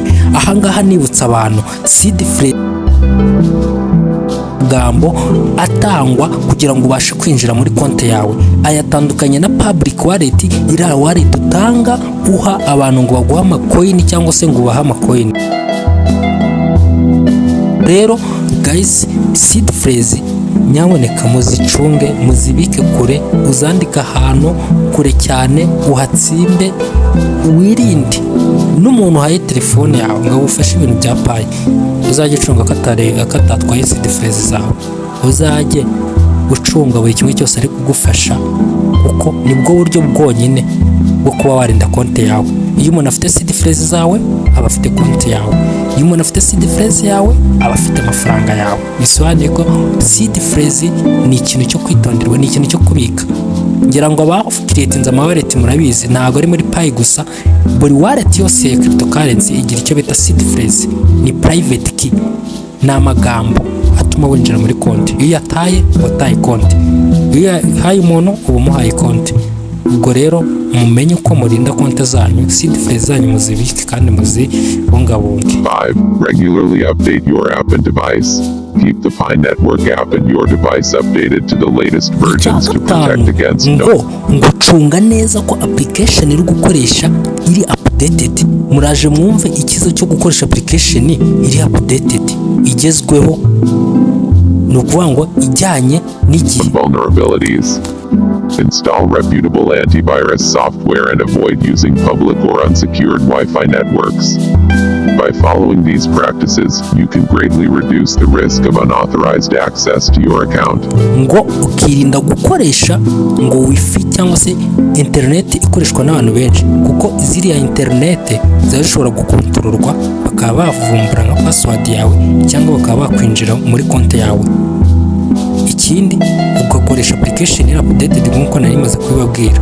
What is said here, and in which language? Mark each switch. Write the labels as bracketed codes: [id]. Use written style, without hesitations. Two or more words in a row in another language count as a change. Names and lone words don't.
[rw] Aha ngaha nibutsa abantu [en] seed phrase [rw] gambo atangwa kugira ngo ubashe kwinjira muri konti yawe. Ayatandukanye na [en] public wallet, [rw] ira wallet utanga uha abantu ngo baguha amacoin cyangwa se ngo baha amacoin. Rero guys, [en] seed phrase [rw] nyaboneka muzicunge, muzibike kure, uzandika ahantu kure cyane, uhatsimbe, wirinde n'umuntu uhaye telefone yawe ngo ufashe ibintu bya payi, uzajye ucunga katatwaye [en] seed phrase [rw] zawe, uzajye ucunga buri kimwe cyose ari kugufasha, kuko nibwo buryo bwonyine bwo kuba warinda konti yawe. Iyo umuntu afite [en] seed phrase [rw] zawe aba afite konti yawe, iyo umuntu afite [en] seed phrase [rw] yawe aba afite amafaranga yawe. Bisobanuye ko [en] seed phrase [rw] ni ikintu cyo kwitonderwa, ni ikintu cyo kubika. Ngira ngo abakiriyetinze amawallet murabizi, ntabwo ari muri payi gusa, buri wallet yose ya cryptocurrency igira icyo bita [en] seed phrase, [rw] ni [en] private key, [rw] ni amagambo atuma winjira muri konti. Iyo yataye wataye konti, iyo yahaye umuntu uba umuhaye konti. Ubwo rero mumenye uko murinda konti zanyu, [en] seed phrase [rw] zanyu muzibike kandi muzibungabunge. 5. [en] Regularly update your app and device. Keep the Pi Network app and your device updated to the latest versions to protect against [rw] ngo cunga neza ko application iri gukoresha iri updated. Muraje mwumve ikizo cyo gukoresha application iri updated, igezweho, no kuvuga ngo ijyanye n'igihe. [en] vulnerabilities. Install reputable antivirus software and avoid using public or unsecured Wi-Fi networks. By following these practices, you can greatly reduce the risk of unauthorized access to your account. [rw] Ngo ukirinda gukoresha ngo wifi cyangwa se internet ikoreshwa n'abantu benshi, kuko ziriya internet zishobora gukontororwa, bakaba bavumbura nka password yawe cyangwa bakaba bakwinjira muri konti yawe. Ikindi ugakoresha application iri updated nk'uko nari maze kubibabwira.